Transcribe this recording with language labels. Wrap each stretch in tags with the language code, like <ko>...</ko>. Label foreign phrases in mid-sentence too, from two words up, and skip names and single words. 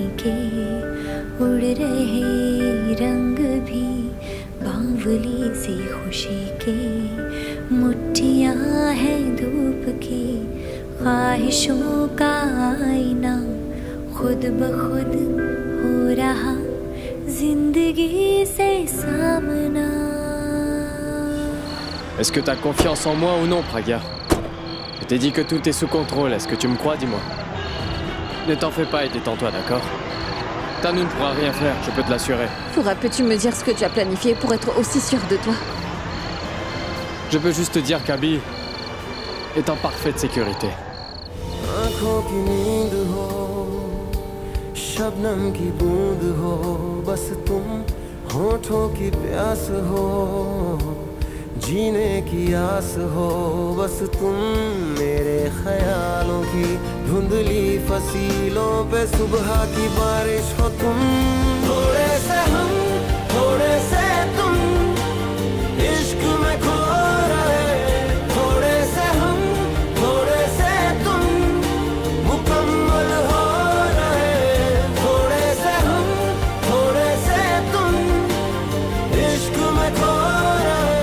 <hi>के उड़ रहे रंग भी बावली सी खुशी के मुट्ठियाँ हैं धूप की ख्वाहिशों का आईना खुद ब खुद हो रहा जिंदगी से सामना.</hi> <fr>Est-ce que t'as confiance en moi ou non, Praga? Je t'ai dit que tout est sous contrôle, est-ce que tu me crois, dis-moi? Ne t'en fais pas et détends-toi, d'accord? Tano ne pourra rien faire, je peux te l'assurer. Pourab, peux-tu me dire ce que tu as planifié pour être aussi sûr de toi? Je peux juste te dire qu'Abby est en parfaite sécurité.</fr> <hi>आँखों की नींद हो शबनम की बूंद हो बस तुम होठों की प्यास हो जीने की आस हो बस तुम मेरे ख्यालों की धुंधली फसीलों पे सुबह की बारिश हो तुम थोड़े से हम थोड़े से तुम इश्क में खो रहे थोड़े से हम थोड़े से तुम मुकम्मल हो रहे थोड़े से हम थोड़े से तुम इश्क में खो रहे.</hi>